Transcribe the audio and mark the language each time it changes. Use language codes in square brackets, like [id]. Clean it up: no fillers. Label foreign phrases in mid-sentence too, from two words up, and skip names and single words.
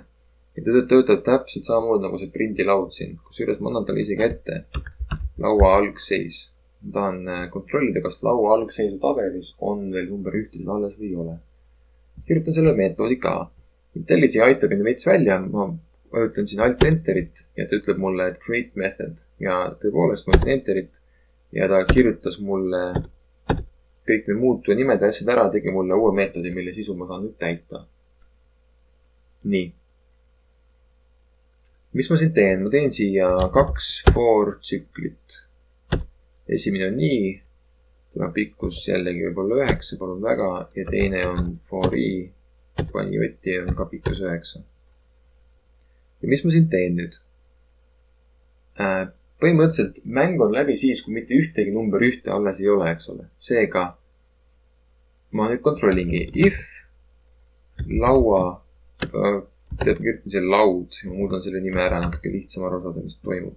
[et] Ja ta töötab täpselt samamoodi nagu see prindilaud siin, kusjuures ma annan talle isegi ette laua algseis. Ma tahan kontrollida, kas laua algseisu tabelis on veel number 1 alles või ei ole. Kirjutan selle meetodi ka. IntelliJ aitab enne veits välja, ma vajutan siin Alt-Enterit ja ta ütleb mulle, et [en] create method. [et] Ja tõepoolest ma ütlen Enterit ja ta kirjutas mulle kõik need muutuja nimed ja asjad ära, tegi mulle uue meetodi, mille sisu ma saan nüüd täita. Nii. Mis ma siin teen? Ma teen siia 2 for tsüklit. Esimene on nii. Tema pikkus jällegi võib olla 9, palun väga. Ja teine on for i. Pani jotti on ka pikkus 9. Ja mis ma siin teen nüüd? Põhimõtteliselt mäng on läbi siis, kui mitte ühtegi number 1 alles ei ole, eks ole. Seega ma nüüd kontrollingi. If laua, tead, kirjutan selle laud, ma muudan selle nime ära, natuke lihtsam aru saada, mis toimub.